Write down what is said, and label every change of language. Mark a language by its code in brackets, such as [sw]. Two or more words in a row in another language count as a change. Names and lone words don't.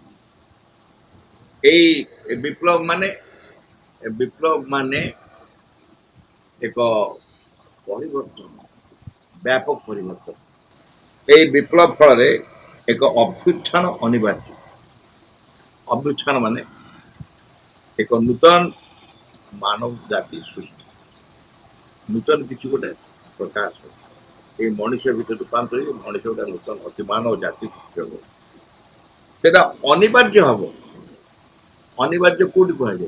[or] ଏଇ ବିପ୍ଳବ ମାନେ ଏକ ପରିବର୍ତ୍ତନ, ବ୍ୟାପକ ପରିବର୍ତ୍ତନ। ଏଇ ବିପ୍ଳବ ଫଳେ ଏକ ଅଭ୍ୟୁତ୍ଥାନ ଅନିବାର୍ଯ୍ୟ। ଅଭ୍ୟୁତ୍ଥାନ ମାନେ ଏକ ନୂତନ ମାନବ ଜାତି ସୃଷ୍ଟି, ନୂତନ କିଛି ଗୋଟେ ପ୍ରକାଶ এই ମଣିଷ ଭିତରେ ରୂପାନ୍ତର ହେଇ ମଣିଷ ଗୋଟେ ନୂତନ ଅତି ମାନବ ଜାତି ସୃଷ୍ଟି ହେବ। ସେଟା ଅନିବାର୍ଯ୍ୟ ହବ। ଅନିବାର୍ଯ୍ୟ କୋଉଠି କୁହାଯାଏ?